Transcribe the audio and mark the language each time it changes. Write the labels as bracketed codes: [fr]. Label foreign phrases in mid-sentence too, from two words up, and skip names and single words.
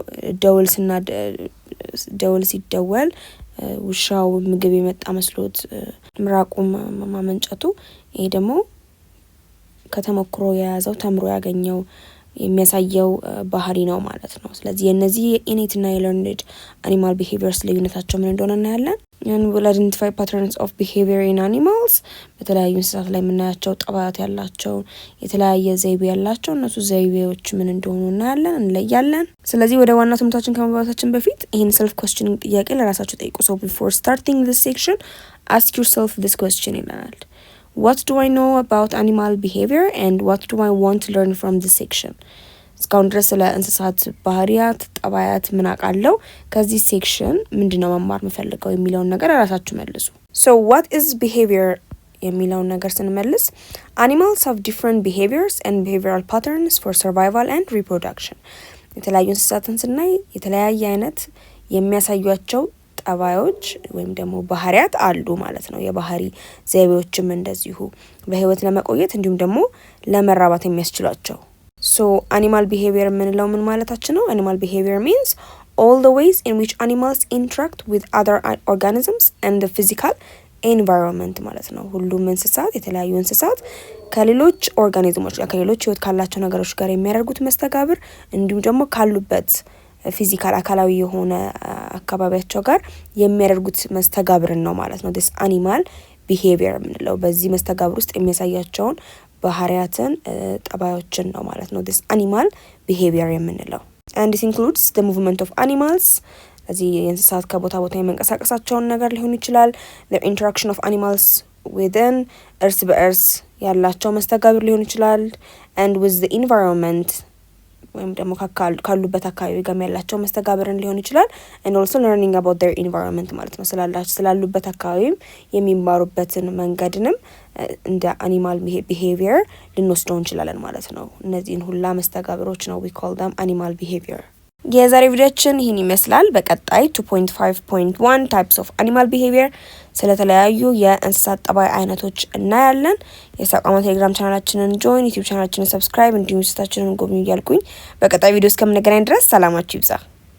[am] ደወል ሲደወል ውሻው ምግብ የመጣ መስሎት ምራቁም ማመንጨቱ ይሄ ደግሞ ከተሞክሮ የያዘው ተምሮ ያገኘው የሚያሳየው ባህሪ ነው ማለት ነው። ስለዚህ የነዚህ ኢኔት እና [en] learned animal behaviors [am] ልዩነታቸው ምን እንደሆነ እናያለን። [en] and we'll identify patterns of behavior in animals [am] በተለያዩ እንስሳት ላይ የምናያቸው ጠባያት ያላቸው የተለያየ ዘይቤ ያላቸው እነሱ ዘይቤዎች ምን እንደሆኑ እናያለን እንለያለን። ስለዚህ ወደ ዋና ትምህርታችን ከመግባታችን በፊት ይህን [en] self questioning [am] ጥያቄ ለራሳችሁ ጠይቁ። [en] so before starting this section ask yourself this question [am] ይላል። [en] What do I know about animal behavior and what do I want to learn from this section? [am] እስካሁን ድረስ ስለ እንስሳት ባህሪያት ጠባያት ምን አውቃለሁ ከዚህ ሴክሽን ምንድነው መማር የምፈልገው የሚለውን ነገር ራሳችሁ መልሱ። [en] So what is behavior [am] የሚለውን ነገር ስንመልስ [en] animals have different behaviors and behavioral patterns for survival and reproduction [am] የተለያዩ እንስሳትን ስናይ የተለያየ አይነት የሚያሳዩአቸው ጠባዮች ወይም ደግሞ ባህሪያት አሉ ማለት ነው። የባህሪ ዘይቤዎችም እንደዚሁ በህይወት ለመቆየት እንዲሁም ደግሞ ለመራባት የሚያስችሏቸው። [en] so animal behavior [am] የምንለው ምን ማለታችን ነው? [en] animal behavior means all the ways in which animals interact with other organisms and the physical environment [am] ማለት ነው። ሁሉም እንስሳት የተለያዩ እንስሳት ከሌሎች ኦርጋኒዝሞች ጋር ከሌሎች ህይወት ካላቸው ነገሮች ጋር የሚያደርጉት መስተጋብር እንዲሁም ደግሞ ካሉበት ፊዚካል አካላዊ የሆነ አካባቢያቸው ጋር የሚያደርጉት መስተጋብርን ነው ማለት ነው [en] this animal behavior [am] የምንለው። በዚህ መስተጋብር ውስጥ የሚያሳያቸውን ባህሪያትን ጠባዮችን ነው ማለት ነው [en] this animal behavior [am] የምንለው። [en] and this includes the movement of animals [am] እዚህ የእንስሳት ከቦታ ቦታ የመንቀሳቀሳቸውን ነገር ሊሆን ይችላል። [en] the interaction of animals within [am] እርስ በእርስ ያላቸው መስተጋብር ሊሆን ይችላል [en] and with the environment [am] ወይም ደግሞ ካሉበት አካባቢ ጋር ያላቸው መስተጋብርን ሊሆን ይችላል [en] and also learning about their environment [am] ማለት ነው። ስላሉበት አካባቢም የሚማሩበትን መንገድንም እንደ [en] animal behavior [am] ልንወስደው እንችላለን ማለት ነው። እነዚህን ሁላ መስተጋብሮች ነው [en] we call them animal behavior። [am] የዛሬ ቪዲዮአችን ይህን ይመስላል። በቀጣይ 2.5.1 [en] types of animal behavior [am] ስለተለያዩ የእንስሳት ጠባይ አይነቶች እናያለን። የሳቋማ ቴሌግራም ቻናላችንን ጆይን፣ ዩቲዩብ ቻናላችንን ሰብስክራይብ እንዲሁም ዌብሳይታችንን ጎብኙ እያልኩኝ በቀጣይ ቪዲዮ እስከምንገናኝ ድረስ ሰላማችሁ ይብዛ።